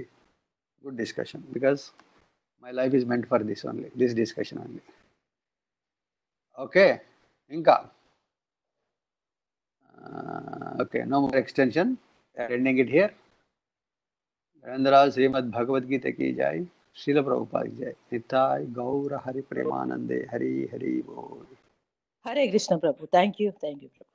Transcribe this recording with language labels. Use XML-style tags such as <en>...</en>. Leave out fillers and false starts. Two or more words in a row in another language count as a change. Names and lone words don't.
<en>Good discussion, because my life is meant for this only, this discussion only. Okay, Inka. Okay, no more extension. We are ending it here.</en> <hi>नरेंद्र श्रीमद् भगवद्गीता की जय. श्रील प्रभुपाद की जय। निताई गौर हरि प्रेमानंदे.</hi> <bn>হরি হরি বোল.</bn> <te>హరే కృష్ణ ప్రభు.</te> <en>thank you</en> <te>ప్రభు.</te>